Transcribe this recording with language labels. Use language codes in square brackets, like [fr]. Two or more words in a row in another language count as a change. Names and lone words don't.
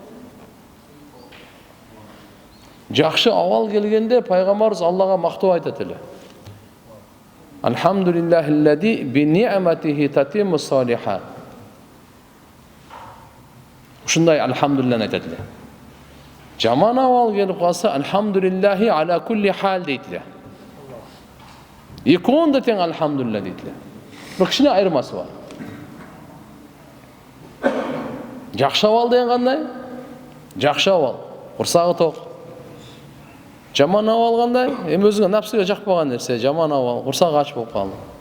[ky] Жакшы абал келгенде пайгамбарыбыз Аллага мактоо айтат эле. [ar] الحمد لله الذي بنعمته تتم الصالحات. [ky] Ушундай алхамдулиллахны айтат эле. Жаман абал келип калса, [ar] الحمد لله على كل حال [ky] дейт эле. Экоон да тең алхамдулилла дейт эле. Бир кичине айырмасы бар. Жакшы абал деген кандай? Жакшы абал, курсагы ток. Жаман абал кандай? Эми өзүңө напсыга жакпаган нерсе, жаман абал, курсагы ач болуп калды.